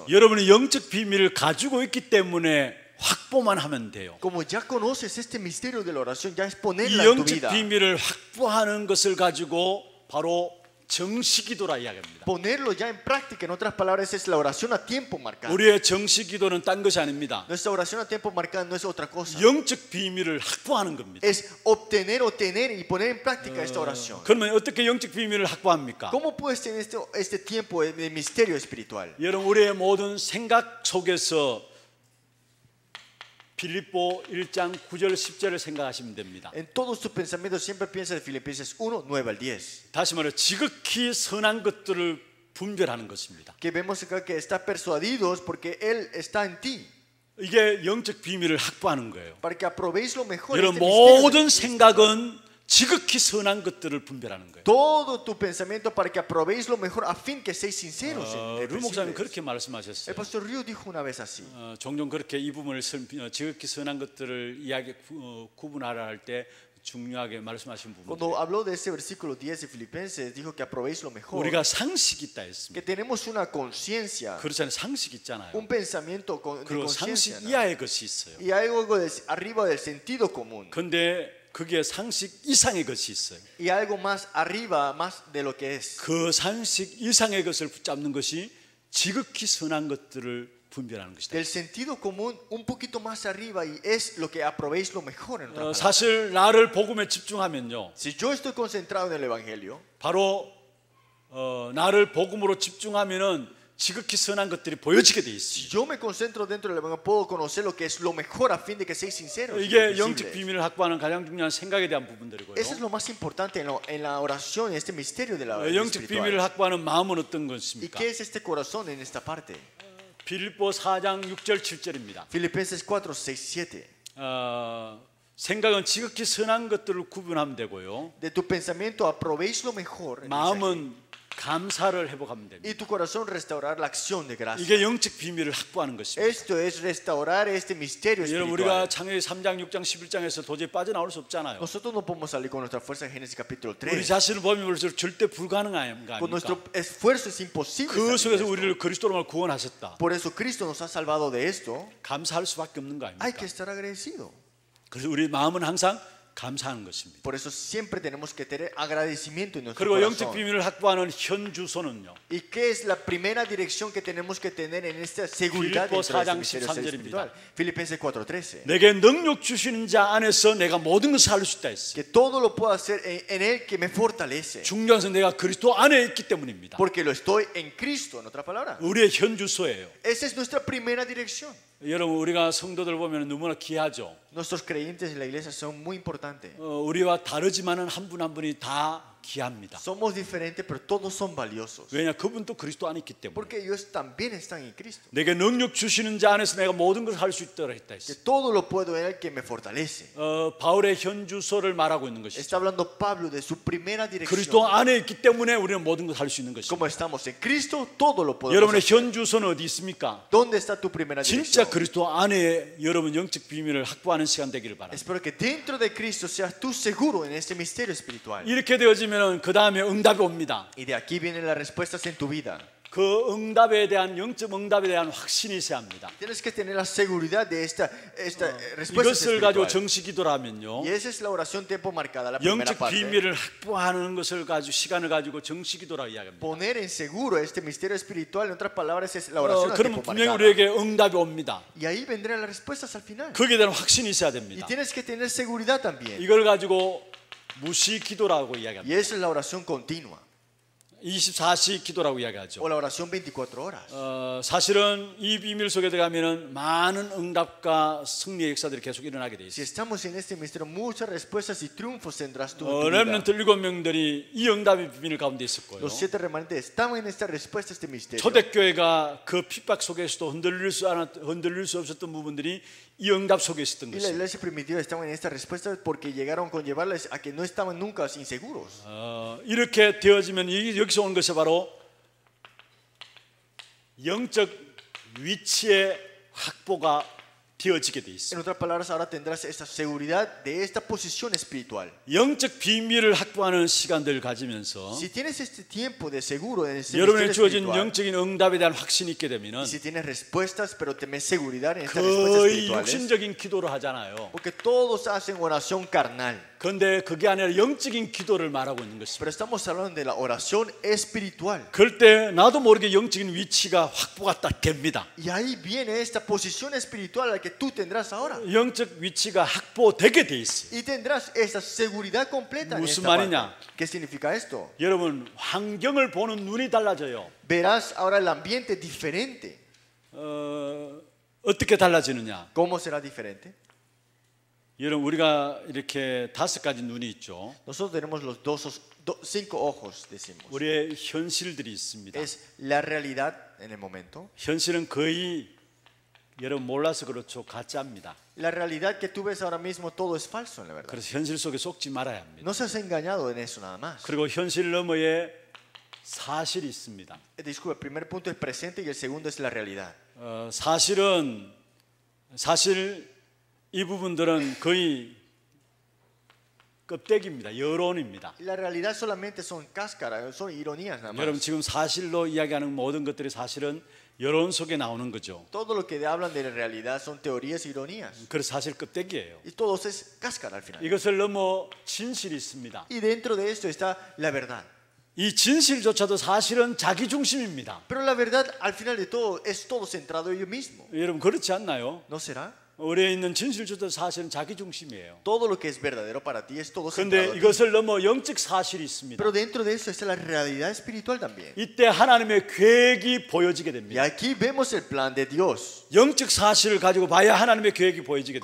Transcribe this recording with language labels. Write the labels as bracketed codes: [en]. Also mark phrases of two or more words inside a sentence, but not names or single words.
[ko] 여러분이 영적 비밀을 가지고 있기 때문에 확보만 하면 돼요. [es] Como ya conoces este misterio de la oración, ya es [ko] 이 [es] ponerla en tu [ko] 영적 [es] vida. [ko] 비밀을 확보하는 것을 가지고 바로 정시기도라 이야기합니다. [es] Ponerlo ya en práctica, en otras palabras, es la oración a tiempo marcado. [ko] 우리의 정시기도는 딴 것이 아닙니다. [es] Nuestra oración a tiempo marcado no es otra cosa. [ko] 영적 비밀을 확보하는 겁니다. [es] Es obtener o tener y poner en práctica esta oración. [ko] 그러면 어떻게 영적 비밀을 확보합니까? [es] ¿Cómo puedes tener este tiempo de misterio espiritual? [ko] 여러분 우리의 모든 생각 속에서 빌립보 1장 9절 10절을 생각하시면 됩니다. [es] En todos tus pensamientos siempre piensa en Filipenses 1, 9 al 10. [ko] 다시 말해 지극히 선한 것들을 분별하는 것입니다. [es] Que vemos acá que está persuadidos porque Él está en ti. [ko] 이게 영적 비밀을 확보하는 거예요. [es] Para que aprobéis lo mejor. [ko] 여러분 [es] Este misterio [ko] 모든 [es] de [ko] 생각은 지극히 선한 것들을 분별하는 거예요. [es] todo tu pensamiento para que aprobéis lo mejor a fin que seáis sinceros. [ko] 루 목사님 [es] El [ko] 그렇게 말씀하셨어요. [es] pastor Ryu dijo una vez así. [ko] 종종 그렇게 이 부분을 지극히 선한 것들을 구분하라 할 때 중요하게 말씀하신 부분. [es] Cuando habló de ese versículo 10 de Filipenses, dijo que aprobéis lo mejor. [ko] 우리가 상식이 있다 [es] Que [ko] 했습니다. [es] tenemos una conciencia, [ko] 그렇잖아요. 상식 있잖아요. [es] un pensamiento de [ko] 그리고 상식 [es] conciencia. ¿no? [ko] 이하의 것이 있어요. [es] Y hay algo arriba del sentido común. [ko] 근데 그게 상식 이상의 것이 있어요. [es] Y algo más arriba, más de lo que es. [ko] 그 상식 이상의 것을 붙잡는 것이 지극히 선한 것들을 분별하는 것이다. [es] Del sentido común un poquito más arriba y es lo que aprobéis lo mejor en otras palabras. [ko] 사실 나를 복음에 집중하면요. [es] Si yo estoy concentrado en el evangelio, [ko] 바로 나를 복음으로 집중하면은 지극히 선한 것들이 보여지게 돼 [es] si [ko] 있어요. [es] yo me concentro dentro del evangelio, puedo conocer lo que es lo mejor a fin de que seáis sinceros. y [ko] 이게 [es] visibles. [ko] 영적 비밀을 확보하는 가장 중요한 생각에 대한 부분들이고요. [es] Eso es lo más importante en la oración, en este misterio de la [ko] 영적 비밀을 [es] espiritual. [ko] 확보하는 마음은 어떤 [es] ¿Y [ko] 것입니까? [es] qué es este corazón en esta parte? [ko] 빌립보 4장 6절 7절입니다. [es] Filipenses 4, 6, 7. [ko] 생각은 지극히 선한 것들을 구분하면 되고요. [es] De tu pensamiento aprobéis lo mejor. en el [ko] 마음은 감사를 회복하면 됩니다. [es] y tu corazón restaurar la acción de gracia. [ko] 이게 영적 비밀을 확보하는 것입니다. [es] Esto es restaurar este misterio [ko] 여러분 [es] espiritual. [ko] 우리가 창세기 3장, 6장, 11장에서 도저히 빠져나올 수 없잖아요. [es] Nosotros no podemos salir con nuestra fuerza en Génesis capítulo [ko] 우리 [es] 3. [ko] 자신을 보면 볼수록 절대 불가능한 거 [es] Con nuestro [ko] 아닙니까? [es] esfuerzo es imposible. [ko] 그 [es] salir de [ko] 속에서 [es] esto. [ko] 우리를 그리스도로 구원하셨다. [es] Por eso Cristo nos ha salvado de esto. [ko] 감사할 수밖에 없는 거 [es] Hay que [ko] 아닙니까? [es] estar agradecido. [ko] 그래서 우리 마음은 항상 감사하는 것입니다. [es] Por eso siempre tenemos que tener agradecimiento en nuestro [ko] 그리고 영적 [es] corazón. [ko] 비밀을 확보하는 현 주소는요. [es] ¿Y qué es la primera dirección que tenemos que tener en esta seguridad [ko] Filipo [es] dentro de este [ko] 4장 [es] misterio [ko] 13절입니다. [es] espiritual? Filipenses 4:13. [ko] 내게 능력 주시는 자 안에서 내가 모든 것을 할 수 있다 했어요. [es] Que todo lo puedo hacer en Él que me fortalece. [ko] 중요한 것은 내가 그리스도 안에 있기 때문입니다. [es] Porque lo estoy en Cristo, en otra palabra. [ko] 우리의 현 주소예요. [es] Esa es nuestra primera dirección. [ko] 여러분 우리가 성도들 보면 너무나 귀하죠. [es] Nuestros creyentes en la iglesia son muy importantes. [ko] 우리와 다르지만은 한 분 한 분이 다 귀합니다. [es] Somos diferentes, pero todos son valiosos. [ko] 왜냐? 그분도 그리스도 안에 있기 때문에. [es] Porque ellos también están en Cristo. [ko] 내게 능력 주시는 자 안에서 내가 모든 것을 할 수 있도록 했다 [es] Que [ko] 했어. [es] todo lo puedo en el que me fortalece. [ko] 바울의 현주소를 말하고 있는 것이죠. [es] Está hablando Pablo de su primera dirección. [ko] 그리스도 안에 있기 때문에 우리는 모든 것을 할 수 있는 것이죠. [es] Como estamos en Cristo, todo lo podemos [ko] 여러분의 [es] hacer. [ko] 현주소는 어디 있습니까? [es] ¿Dónde está tu primera [ko] 진짜 [es] dirección? [ko] 그리스도 안에 여러분 영적 비밀을 확보하는 시간 되기를 바랍니다. [es] Espero que dentro de Cristo seas tú seguro en este misterio espiritual. [ko] 이렇게 되어지면 그 다음에 응답이 옵니다. [es] Y de aquí vienen las respuestas en tu vida. [ko] 그 응답에 대한 영적 응답에 대한 확신이 있어야 합니다. [es] Tienes que tener la seguridad de esta respuesta [ko] 이것을 가지고 [es] espiritual. [ko] 정식기도라면요, [es] Y esa es la oración tiempo marcada, la primera [ko] 영적 [es] parte. [ko] 비밀을 확보하는 것을 가지고 시간을 가지고 정식기도라고 이야기합니다. [es] Poner en seguro este misterio espiritual, en otras palabras, es la oración a [ko] 그러면 [es] tiempo [ko] 분명히 [es] marcada. [ko] 우리에게 응답이 옵니다. [es] Y ahí vendrán las respuestas al final. [ko] 거기에 대한 확신이 있어야 [es] Y [ko] 됩니다. [es] tienes que tener seguridad también. [ko] 이걸 가지고 무시기도라고 [es] Y [ko] 이야기합니다. [es] esa es la oración continua. [ko] 24시 기도라고 이야기하죠. [es] O la oración 24 horas. [ko] 사실은 이 비밀 속에 들어가면은 많은 응답과 승리의 역사들이 계속 일어나게 돼 [es] Si [ko] 있어요. [es] estamos en este misterio, muchas respuestas y triunfos tendrás tú en tu vida. [ko] 렘넌트 7명들이 이 응답의 비밀 가운데 있을 거예요. [es] Los 7 remanentes estaban en esta respuesta a este misterio. [ko] 초대교회가 그 핍박 속에서도 흔들릴 수 없었던 부분들이 이 응답 속에 있었던 [es] Y la [ko] 것입니다. [es] iglesia primitiva estaba en esta respuesta porque llegaron con llevarles a que no estaban nunca inseguros. [ko] 이렇게 되어지면 여기서 온 것이 바로 영적 위치의 확보가 되어지게 돼 [es] En [ko] 있어요. [es] otras palabras, ahora tendrás esta seguridad de esta posición espiritual. [ko] 영적 비밀을 확보하는 시간들을 가지면서 [es] Si tienes este tiempo de seguro en este [ko] 여러분에 [es] misterio [ko] 주어진 [es] espiritual, [ko] 영적인 응답에 대한 확신이 있게 되면은 [es] y si tienes respuestas, pero temes seguridad en estas respuestas [ko] 거의 [es] espirituales, [ko] 육신적인 기도를 하잖아요. [es] porque todos hacen oración carnal, [ko] 그런데 그게 아니라 영적인 기도를 말하고 있는 것입니다. [es] pero estamos hablando de la oración espiritual. [ko] 그럴 때 나도 모르게 영적인 위치가 확보가 딱 됩니다. [es] Y ahí viene esta posición espiritual a la que tú tendrás ahora. [ko] 영적 위치가 확보되게 돼 있어요. [es] Y tendrás esta seguridad completa en [ko] 무슨 [es] esta parte. [ko] 말이냐? [es] ¿Qué significa esto? [ko] 여러분 환경을 보는 눈이 달라져요. [es] Verás ahora el ambiente diferente. [ko] 어떻게 달라지느냐? [es] ¿Cómo será diferente? [ko] 여러분 우리가 이렇게 5가지 눈이 있죠. [es] Nosotros tenemos los 5 ojos, decimos. [ko] 우리의 현실들이 있습니다. [es] Es la realidad en el momento. [ko] 현실은 거의 여러분 몰라서 그렇죠. 가짜입니다. [es] La realidad que tú ves ahora mismo, todo es falso, en la verdad. [ko] 그래서 현실 속에 속지 말아야 합니다. [es] No seas engañado en eso nada más. [ko] 그리고 현실 너머에 사실이 있습니다. [es] Disculpe, el primer punto es presente y el segundo es la realidad. [ko] 사실 이 부분들은 거의 껍데기입니다. 여론입니다. [es] La realidad solamente son cáscaras, son ironías nada [ko] 여러분 [es] más. [ko] 지금 사실로 이야기하는 모든 것들이 사실은 여론 속에 나오는 거죠. [es] Todo lo que hablan de la realidad son teorías e ironías. [ko] 그래서 사실 껍데기예요. [es] Y todo es cáscara al final. [ko] 이것을 넘어 진실이 있습니다. [es] Y dentro de esto está la verdad. [ko] 이 진실조차도 사실은 자기 중심입니다. [es] Pero la verdad al final de todo es todo centrado en ello mismo. [ko] 여러분 그렇지 않나요? [es] ¿No será? [ko] 우리에 있는 진실조차도 사실은 자기 중심이에요. [es] Todo lo que es verdadero para ti es todo [ko] 그런데 [es] centrado en ti. [ko] 이것을 넘어 영적 사실이 있습니다. [es] Pero dentro de eso está la realidad espiritual también. [ko] 이때 하나님의 계획이 보여지게 [es] Y [ko] 됩니다. [es] aquí vemos el plan de Dios. [ko] 영적 사실을 가지고 봐야 하나님의 계획이 보여지게